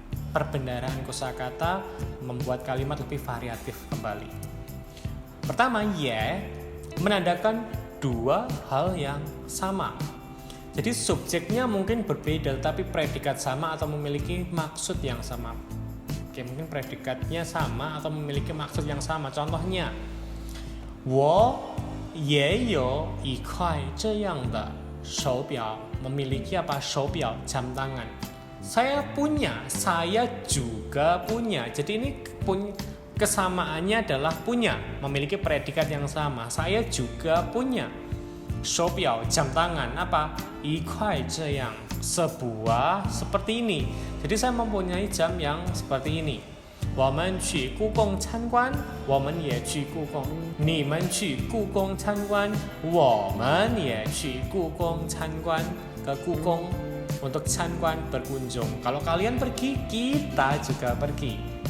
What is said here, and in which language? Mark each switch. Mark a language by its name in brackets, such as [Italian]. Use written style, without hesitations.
[Indonesian] Perbendaharaan kosakata, membuat kalimat lebih variatif kembali. Pertama, ye menandakan dua hal yang sama. Jadi subjeknya mungkin berbeda tapi predikat sama atau memiliki maksud yang sama. Oke, mungkin predikatnya sama atau memiliki maksud yang sama. [Chinese] Contohnya, 我也有一块这样的手表. [Indonesian] Memiliki apa? 手表, jam tangan. Saya juga punya. Jadi ini kesamaannya adalah punya, memiliki predikat yang sama. Saya juga punya 手表, jam tangan. Apa? [Chinese] 一块这样, [Indonesian] sebuah seperti ini. Jadi saya mempunyai jam yang seperti ini. [Chinese] 我们去故宫参观，我们也去故宫。你们去故宫参观，我们也去故宫参观。 [Indonesian] Ke故宫untuk 参观 berkunjung. Kalau kalian pergi, kita juga pergi.